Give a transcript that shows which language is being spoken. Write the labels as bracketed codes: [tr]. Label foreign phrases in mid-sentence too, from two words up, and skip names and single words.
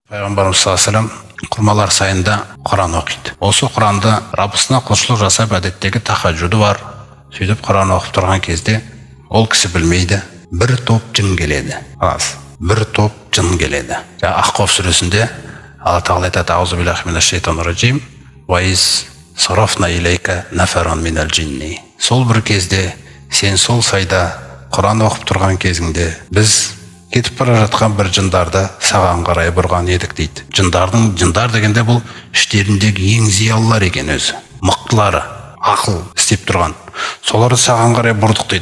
[kk] Пайғамбарымыз [ar] صلى الله عليه وسلم [kk] құрмалар сайында Құран оқиды. Осы Құранды Раббысына құлшылық жасап әдеттегі тахаджуды бар. Сөйтіп Құран оқып тұрған кезде ол кісі білмейді, бір топ жын келеді. Бір топ жын келеді. Ахқаф сүресінде Алла Тағала айтады: [ar] "أعوذ بالله من الشيطان الرجيم. وإذ صرفنا إليك نفرا من الجن." [kk] Сол бір кезде сен сол сайда Құран оқып тұрған кезіңде біз кетіп бара жатқан бір жындарды саған қарай бұрған едік дейді. Жындар дегенде бұл іштеріндегі ең зиялылар екен өзі. Мықтылары, ақыл істеп тұрған. Соларды саған қарай бұрдық дейді.